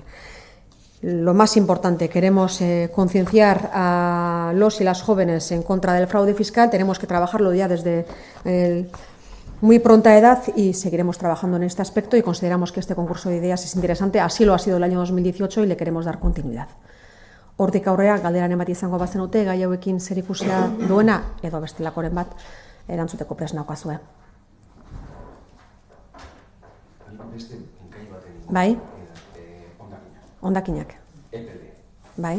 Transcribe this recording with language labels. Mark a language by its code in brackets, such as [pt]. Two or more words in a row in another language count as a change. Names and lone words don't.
[es] Lo más importante, queremos concienciar a los y las jóvenes en contra del fraude fiscal. Tenemos que trabajarlo ya desde muy pronta edad y seguiremos trabajando en este aspecto, y consideramos que este concurso de ideas es interesante. Así lo ha sido el año 2018 y le queremos dar continuidad. [eu] Hortik aurrea, galderan emati izango bazenute, gai hauekin zerikusia duena, edo bestelakoren bat, erantzuteko prest naukazue. Bai? Hondakinak. EPL. Bai?